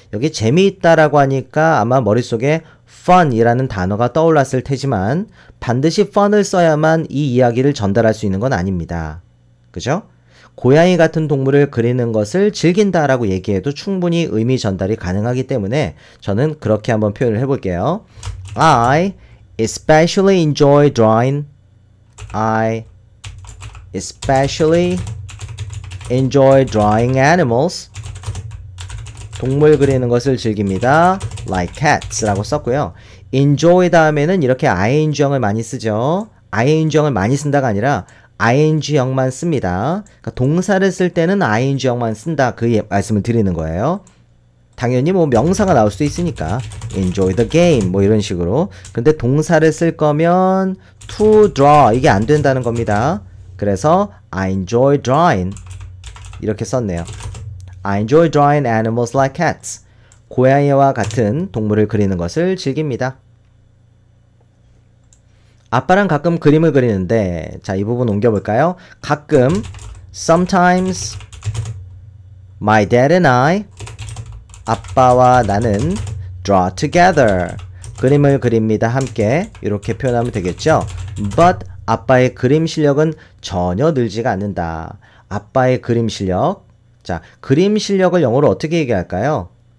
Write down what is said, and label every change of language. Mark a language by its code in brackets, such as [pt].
[ko] 여기 재미있다라고 하니까 아마 머릿속에 fun 이라는 단어가 떠올랐을 테지만 반드시 fun을 써야만 이 이야기를 전달할 수 있는 건 아닙니다. 그죠? 고양이 같은 동물을 그리는 것을 즐긴다라고 얘기해도 충분히 의미 전달이 가능하기 때문에 저는 그렇게 한번 표현을 해볼게요. [en] I especially enjoy drawing. I especially enjoy drawing animals. [ko] 동물 그리는 것을 즐깁니다. [en] like cats [ko] 라고 썼고요. enjoy 다음에는 이렇게 ing형을 많이 쓰죠. ing형을 많이 쓴다가 아니라 ing형만 씁니다. 그러니까 동사를 쓸 때는 ing형만 쓴다. 그 말씀을 드리는 거예요. 당연히 뭐 명사가 나올 수도 있으니까 [en] enjoy the game [ko] 뭐 이런 식으로. 근데 동사를 쓸 거면 to draw 이게 안 된다는 겁니다. 그래서 [en] I enjoy drawing [ko] 이렇게 썼네요. [en] I enjoy drawing animals like cats. [ko] 고양이와 같은 동물을 그리는 것을 즐깁니다. 아빠랑 가끔 그림을 그리는데, 자, 이 부분 옮겨볼까요? 가끔, sometimes, [en] my dad and I, [ko] 아빠와 나는 [en] draw together, [ko] 그림을 그립니다. 함께 이렇게 표현하면 되겠죠? But 아빠의 그림 실력은 전혀 늘지가 않는다. 아빠의 그림 실력. 자, 그림 실력을 영어로 어떻게 얘기할까요?